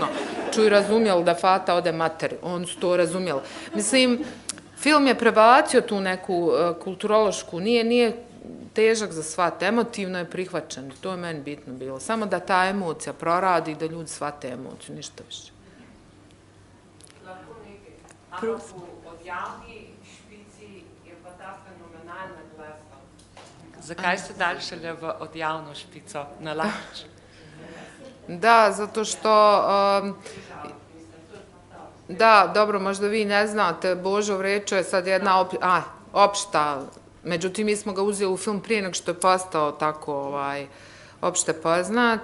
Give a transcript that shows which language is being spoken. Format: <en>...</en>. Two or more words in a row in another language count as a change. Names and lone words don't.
<bs>Čuj, razumjeli da Fata ode materi. Oni su to razumjeli. Mislim, film je prebacio tu neku kulturološku, nije težak za shvat, emotivno je prihvaćen, to je meni bitno bilo. Samo da ta emocija proradi i da ljudi shvate emociju, ništa više.</bs> <sl>Lahko nekaj. Ampak v odjavni špici je pa ta fenomenalna glazba. Zakaj ste dali šele v odjavno špico na Lakić?</sl> <bs>Da, zato što... Da, dobro, možda vi ne znate, Božo Vrečo je sad jedna opšta. Međutim, mi smo ga uzeli u film prije nego što je postao tako opšte poznat.</bs>